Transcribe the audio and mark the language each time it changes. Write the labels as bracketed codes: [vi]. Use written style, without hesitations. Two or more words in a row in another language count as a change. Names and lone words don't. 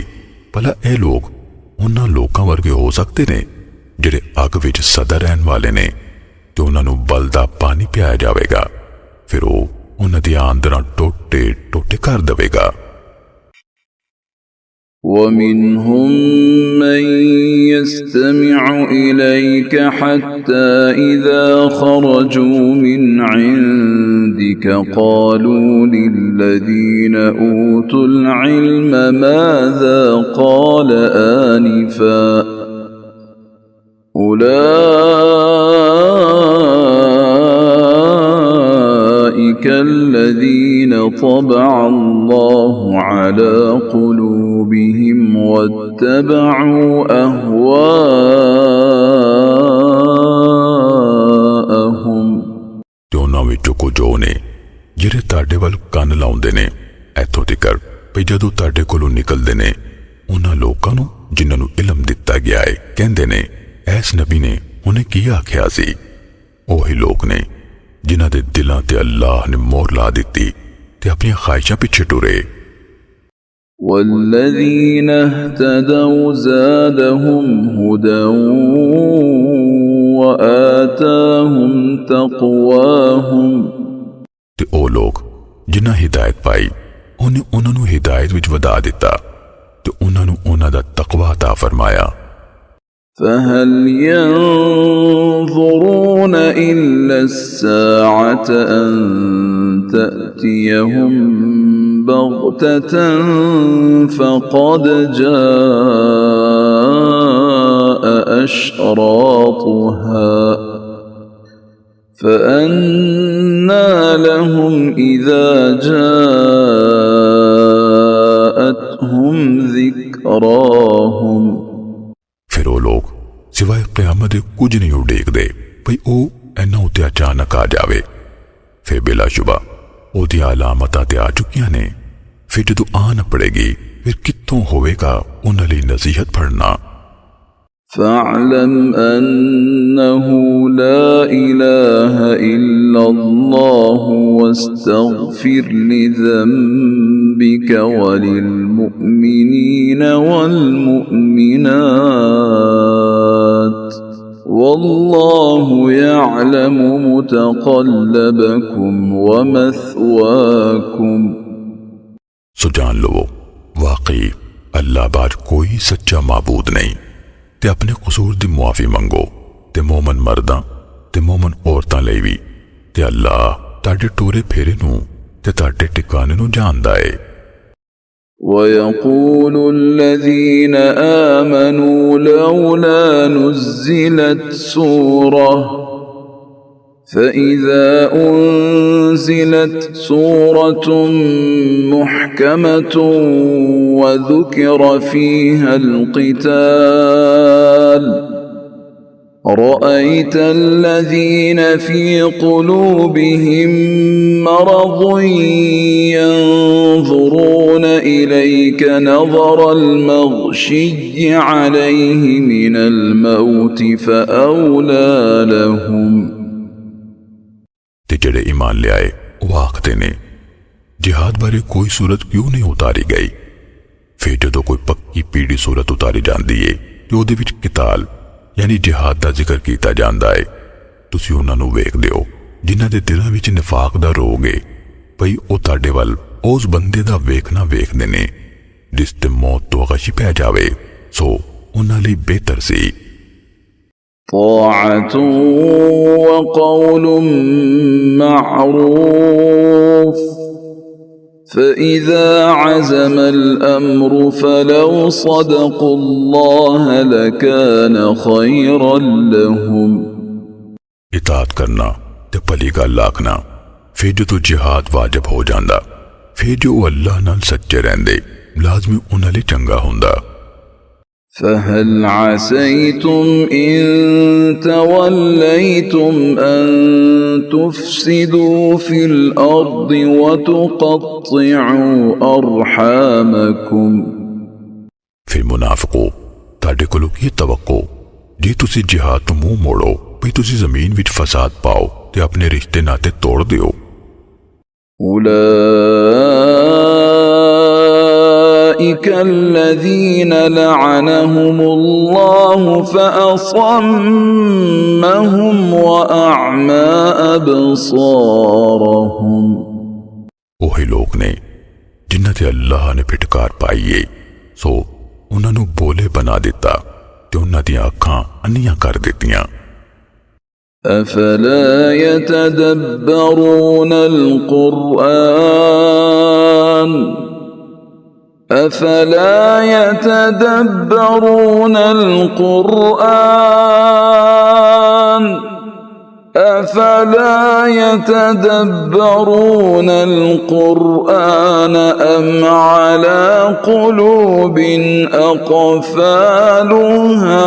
[pa] ਭਲਾ ਇਹ ਲੋਕ ਉਹਨਾਂ ਲੋਕਾਂ ਵਰਗੇ ਹੋ ਸਕਦੇ ਨੇ ਜਿਹੜੇ ਅੱਗ ਵਿੱਚ ਸਦਾ ਰਹਿਣ ਵਾਲੇ ਨੇ ਤੇ ਉਹਨਾਂ ਨੂੰ ਬਲਦਾ ਪਾਣੀ ਪਿਆਇਆ ਜਾਵੇਗਾ, ਫਿਰ ਉਹ ਉਹਨਾਂ ਦੀਆਂ ਅੰਦਰਾਂ ਟੋਟੇ ਟੋਟੇ ਕਰ ਦੇਵੇਗਾ। [ar] ومنهم من يستمع إليك حتى إذا خرجوا من عندك قالوا للذين أوتوا العلم ماذا قال آنفا أولئك الذين طبع الله على قلوبهم واتبعوا أهواءهم। [pa] ਤੇ ਉਹਨਾਂ ਵਿੱਚੋਂ ਕੁਝ ਉਹ ਨੇ ਜਿਹੜੇ ਤੁਹਾਡੇ ਵੱਲ ਕੰਨ ਲਾਉਂਦੇ ਨੇ ਇੱਥੋਂ ਤੱਕ ਵੀ ਜਦੋਂ ਤੁਹਾਡੇ ਕੋਲੋਂ ਨਿਕਲਦੇ ਨੇ ਉਹਨਾਂ ਲੋਕਾਂ ਨੂੰ ਜਿਨ੍ਹਾਂ ਨੂੰ ਇਲਮ ਦਿੱਤਾ ਗਿਆ ਹੈ ਕਹਿੰਦੇ ਨੇ ਐਸ ਨਬੀ ਨੇ ਉਹਨੇ ਕੀ ਆਖਿਆ ਸੀ। ਉਹੀ ਲੋਕ ਨੇ ਜਿਨ੍ਹਾਂ ਦੇ ਦਿਲਾਂ ਤੇ ਅੱਲਾਹ ਨੇ ਮੋਹਰ ਲਾ ਦਿੱਤੀ ਤੇ ਆਪਣੀਆਂ ਖਾਹਿਸ਼ਾਂ ਪਿੱਛੇ ਟੁਰੇ। [ar] والذين اهتدوا زادهم هدى وآتاهم تقواهم। [pa] ਤੇ ਉਹ ਲੋਕ ਜਿਨ੍ਹਾਂ ਹਿਦਾਇਤ ਪਾਈ ਉਹਨੇ ਉਹਨਾਂ ਨੂੰ ਹਿਦਾਇਤ ਵਿੱਚ ਵਧਾ ਦਿੱਤਾ ਤੇ ਉਹਨਾਂ ਨੂੰ ਉਹਨਾਂ ਦਾ ਤਕਵਾ عطا ਫਰਮਾਇਆ। [ar] فهل ينظرون إلا الساعة أن تأتيهم بغتة فقد جاء أشراطها فأنى لهم إذا جاءتهم ذكراهم۔ [pa] ਫਿਰ ਉਹ ਲੋਕ ਸਿਵਾਏ ਕਿਆਮਤ ਦੇ ਕੁਝ ਨਹੀਂ ਉਡੀਕਦੇ ਭਈ ਉਹ ਇਹਨਾਂ ਉੱਤੇ ਅਚਾਨਕ ਆ ਜਾਵੇ। ਫਿਰ ਬਿਲਾਸ਼ੁਬਾ ਉਹਦੀਆਂ ਅਲਾਮਤਾਂ ਤੇ ਆ ਚੁੱਕੀਆਂ ਨੇ। ਫਿਰ ਜਦੋਂ ਆ ਨਾ ਪੜੇਗੀ ਫਿਰ ਕਿੱਥੋਂ ਹੋਵੇਗਾ ਉਹਨਾਂ ਲਈ ਨਸੀਹਤ ਪੜਨਾ। [ar] فاعلم أنه لا إله إلا الله واستغفر لذنبك وللمؤمنين والمؤمنات والله يعلم متقلبكم ومثواكم۔ [pa] ਸੋ ਜਾਣ ਲੋ ਵਾਕਈ ਅੱਲਾਹ ਬਾਰ ਕੋਈ ਸੱਚਾ ਮਾਬੂਦ ਨਹੀਂ ਤੇ ਅਪਣੇ ਕਸੂਰ ਦੀ ਮੁਆਫ਼ੀ ਮੰਗੋ ਤੇ ਮੋਮਨ ਮਰਦਾਂ ਤੇ ਮੋਮਨ ਔਰਤਾਂ ਲਈ ਵੀ ਤੇ ਅੱਲਾਹ ਤੁਹਾਡੇ ਟੋਰੇ ਫੇਰੇ ਨੂੰ ਤੇ ਤੁਹਾਡੇ ਟਿਕਾਣੇ ਨੂੰ ਜਾਣਦਾ ਹੈ। [ar] ويقول الذين آمنوا لولا نزلت سورة فإذا أنزلت سورة محكمة وذكر فيها القتال رأيت الذين في قلوبهم مرض ينظرون إليك نظر المغشي عليه من الموت فأولى لهم۔ [pa] ਤੇ ਜਿਹੜੇ ਈਮਾਨ ਲਿਆਏ ਉਹ ਆਖਦੇ ਨੇ ਜਿਹਾਦ ਬਾਰੇ ਕੋਈ ਸੂਰਤ ਕਿਉਂ ਨਹੀਂ ਉਤਾਰੀ ਗਈ। ਫਿਰ ਜਦੋਂ ਕੋਈ ਪੱਕੀ ਪੀੜੀ ਸੂਰਤ ਉਤਾਰੀ ਜਾਂਦੀ ਏ ਤੇ ਉਹਦੇ ਵਿੱਚ ਕਿਤਾਲ [ur] یعنی جہاد کا ذکر کیا جاتا ہے [pa] ਤੁਸੀ ਉਨ੍ਹਾਂ ਨੂੰ ਵੇਖਦੇ ਹੋ ਜਿਨ੍ਹਾਂ ਦੇ ਦਿਲਾਂ ਵਿਚ ਨਿਫ਼ਾਕ ਦਾ ਰੋਗ ਹੈ ਭਈ ਓਹ ਤੁਹਾਡੇ ਵਲ ਉਸ ਬੰਦੇ ਦਾ ਵੇਖਣਾ ਵੇਖਦੇ ਨੇ ਜਿਸ ਤੇ ਮੌਤ ਤੋ ਗ਼ਸ਼ੀ ਪੈ ਜਾਵੇ। ਸੋ ਉਨ੍ਹਾਂ ਲਈ ਬਿਹਤਰ ਸੀ [ar] طاعة وقول معروف فإذا عزم الأمر فلو صدقوا الله لكان خيرا لهم۔ [pa] ਇਤਾਅਤ ਕਰਨਾ ਤੇ ਭਲੀ ਗੱਲ ਆਖਣਾ ਫਿਰ ਜੋ ਜਿਹਾਦ ਵਾਜਿਬ ਹੋ ਜਾਂਦਾ ਫਿਰ ਜੋ ਅੱਲਾਹ ਨਾਲ ਸੱਚੇ ਰਹਿੰਦੇ ਲਾਜ਼ਮੀ ਉਨ੍ਹਾਂ ਲਈ ਚੰਗਾ ਹੁੰਦਾ। [ar] فهل عسيتم إن توليتم أن تفسدوا في الأرض وتقطعوا أرحامكم۔ [pa] ਫਿਰ ਮੁਨਾਫ਼ਿਕੋ ਤਾਡੇ ਕੋਲੋਂ ਕੀ ਤਵੱਕੋ ਜੇ ਤੁਸੀ ਜਿਹਾਦ ਤੋ ਮੂੰਹ ਮੋੜੋ ਭਈ ਤੁਸੀ ਜ਼ਮੀਨ ਵਿਚ ਫ਼ਸਾਦ ਪਾਓ ਤੇ ਅਪਣੇ ਰਿਸ਼ਤੇ ਨਾਤੇ ਤੋੜ ਦਿਓ। [ar] الذين لعنهم الله فأصمهم وأعمى أبصارهم [pa] ਉਹੀ ਲੋਕ ਨੇ ਜਿਨ੍ਹਾਂ ਤੇ ਅੱਲਾਹ ਨੇ ਫਿਟਕਾਰ ਪਾਈ ਏ ਸੋ ਉਹਨਾਂ ਨੂੰ ਬੋਲੇ ਬਣਾ ਦਿੱਤਾ ਤੇ ਉਹਨਾਂ ਦੀਆਂ ਅੱਖਾਂ ਅੰਨੀਆਂ ਕਰ ਦਿੱਤੀਆਂ [ar] أفلا يتدبرون القرآن أفلا يتدبرون القرآن أفلا يتدبرون القرآن أم على قلوب أقفالها